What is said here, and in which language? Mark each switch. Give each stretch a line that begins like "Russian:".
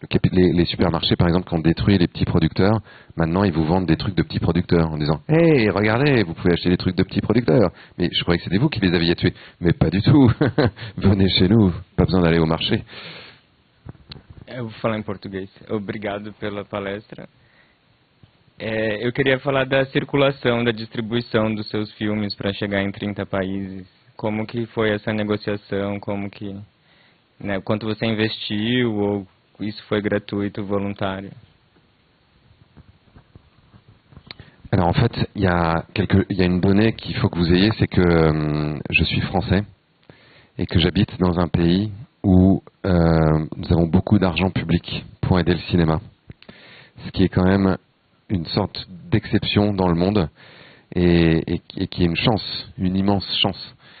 French: Les supermarchés, par exemple, qui ont détruit les petits producteurs, maintenant ils vous vendent des trucs de petits producteurs en disant « Hey, regardez, vous pouvez acheter des trucs de petits producteurs. » Mais je croyais que c'était vous qui les aviez tués. Mais pas du tout. Venez chez nous, pas besoin d'aller au marché.
Portuguese: Eu vou falar em português. Obrigado pela palestra. Eu queria falar da circulação, da distribuição dos seus filmes para chegar em 30 países. Como que foi essa negociação? Como que, quanto você investiu ou isso foi gratuito, voluntário?
French: Alors en fait, il y a une donnée qu'il faut que vous ayez, c'est que je suis français et que j'habite dans un pays où nous avons beaucoup d'argent public pour aider le cinéma. Ce qui est quand même une sorte d'exception dans le monde et qui est une chance, une immense chance.